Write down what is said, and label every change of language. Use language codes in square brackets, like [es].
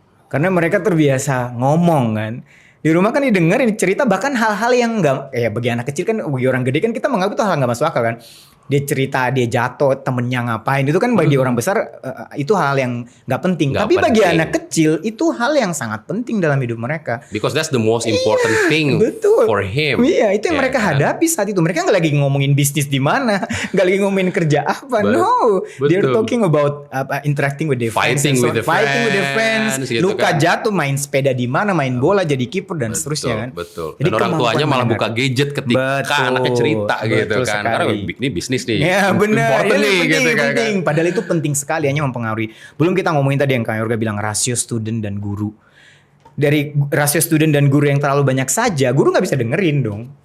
[id] Karena mereka terbiasa ngomong kan. Di rumah kan didengerin cerita bahkan hal-hal yang enggak ya bagi anak kecil kan, bagi orang gede kan kita menganggap itu hal enggak masuk akal kan. Dia cerita dia jatuh, temennya ngapain, itu kan bagi orang besar itu hal yang nggak penting. Tapi bagi anak kecil itu hal yang sangat penting dalam hidup mereka. [en] Because that's the most important thing for him. [id] Iya, itu yang mereka hadapi saat itu. Mereka nggak lagi ngomongin bisnis di mana, nggak lagi ngomongin kerja apa. [en] No, they're talking about interacting with their friends, fighting with their friends, [id] gitu luka kan. Jatuh, main sepeda di mana, main bola jadi kiper dan seterusnya kan. Betul. Dan orang tuanya malah buka gadget ketika anaknya cerita gitu kan. Karena ini bisnis nih. Ya benar, ini gitu penting. Padahal itu penting sekali, hanya mempengaruhi. Belum kita ngomongin tadi yang Kang Yorga bilang rasio student dan guru. Dari rasio student dan guru yang terlalu banyak saja, guru nggak bisa dengerin dong.